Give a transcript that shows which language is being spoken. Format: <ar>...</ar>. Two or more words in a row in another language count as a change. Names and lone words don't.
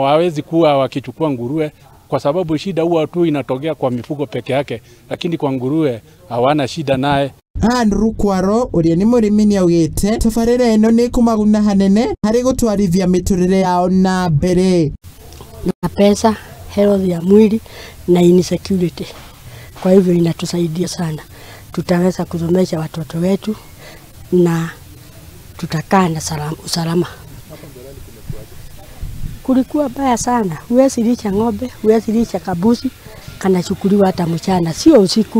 <sw>Hawezi kuwa wakichukua nguruwe kwa sababu shida huwa tu inatokea kwa mifugo peke yake, lakini kwa nguruwe hawana shida naye.</sw> <ki>Andrew Kwaro ũrĩa nĩ mũrĩmi nĩaugĩte tabarĩra ĩno nĩ kũmaguna hanene harĩ gũtwarithia mĩtũrĩre yao na mbere</ki> <sw>na pesa, health ya mwili na insecurity. Kwa hivyo inatusaidia sana, tutaweza kusomesha watoto wetu na tutakaa na usalama. Kulikuwa baya sana, huwezi lisha ng'ombe, huwezi lisha kabusi, kanachukuliwa hata mchana, sio usiku.</sw>